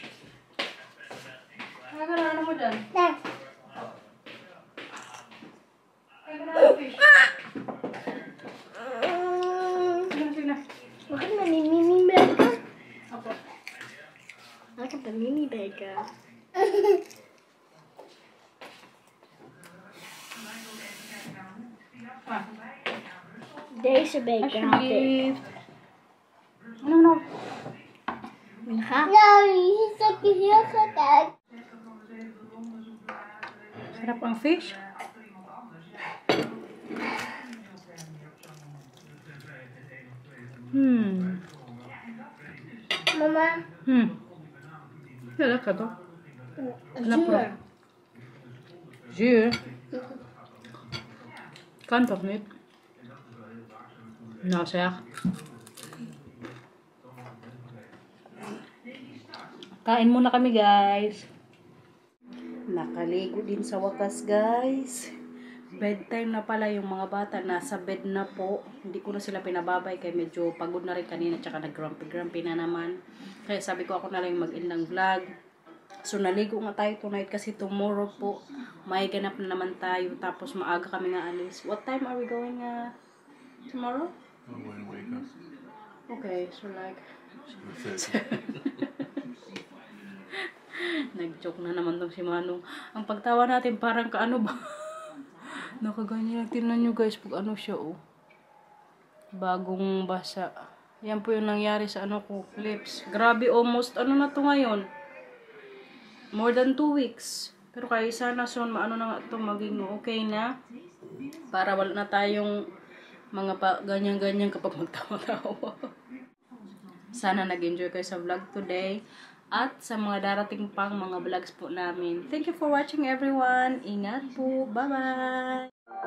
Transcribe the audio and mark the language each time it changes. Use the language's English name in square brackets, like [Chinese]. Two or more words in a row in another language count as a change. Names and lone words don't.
[Filipino] Kaya ka na mo dyan? Kaya ka na ng fish? Sige na. Makan na ni Mimi Burger. Opo. Makan pa Mimi Burger. [Dutch] Deze beker had ik. [Filipino] Ano? [Dutch] Ja. Nou, hier is ook heel goed uit. [Filipino] Sarap ang fish. Mama. [Dutch] Ja, lekker toch? Zuur. Zuur? Kan toch niet? Nou zeg. [Filipino] Kain muna kami guys. Nakaligo din sa wakas guys. Bedtime na pala yung mga bata. Nasa bed na po. Hindi ko na sila pinababay kaya medyo pagod na rin kanina. Tsaka nag-grumpy na naman. Kaya sabi ko ako na lang mag-end ng vlog. So naligo nga tayo tonight kasi tomorrow po may ganap na naman tayo. Tapos maaga kami nga alis. [English] What time are we going tomorrow? I'm going to wake up. Okay, so like... [Filipino] Nag-joke na naman tong si Manong. Ang pagtawa natin parang kaano ba? Nakaganyan. Tingnan nyo guys pag siya bagong basa. Yan po yung nangyari sa ko, lips. Grabe, almost na to ngayon. [English] More than 2 weeks. [Filipino] Pero kaya sana soon na nga ito maging okay na. Para wala na tayong mga ganyan-ganyan kapag magtawa-tawa. Sana nag-enjoy kayo sa vlog today. At sa mga darating pang mga vlogs po namin. [English] Thank you for watching everyone. [Filipino] Ingat po. Bye-bye!